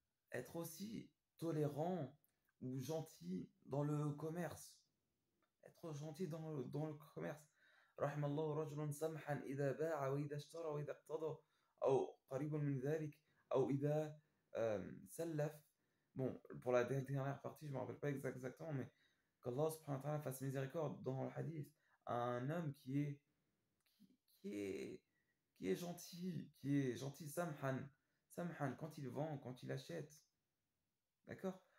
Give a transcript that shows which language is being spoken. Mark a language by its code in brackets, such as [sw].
[fr] Être aussi tolérant ou gentil dans le commerce. Être gentil dans le commerce. [ar] رحم الله رجلا سمحا إذا باع وإذا اشترى وإذا اقتضى أو قريب من ذلك أو إذا سلف. [fr] Bon, pour la dernière partie, je ne me rappelle pas exactement, mais qu'Allah subhanahu wa ta'ala fasse miséricorde dans le hadith à un homme qui est, qui est gentil, samhan, samhan, quand il vend, quand il achète. D'accord?